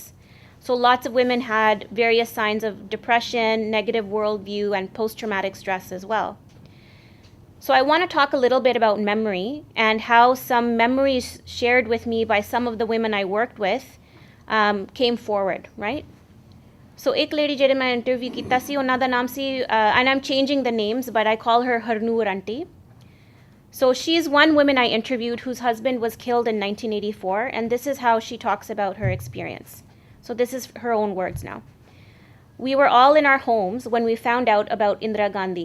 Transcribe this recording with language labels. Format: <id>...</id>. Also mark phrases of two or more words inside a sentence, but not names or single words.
<en>So lots of women had various signs of depression, negative worldview, and post-traumatic stress as well. So I want to talk a little bit about memory and how some memories shared with me by some of the women I worked with came forward, right?</en> <pa>So ek lady jehde main interview kita si, ਉਹਨਾਂ ਦਾ ਨਾਮ ਸੀ,</pa> <en>and I'm changing the names, but I call her Harnoor Auntie. So she's one woman I interviewed whose husband was killed in 1984, and this is how she talks about her experience. So this is her own words now. We were all in our homes when we found out about Indira Gandhi.</en>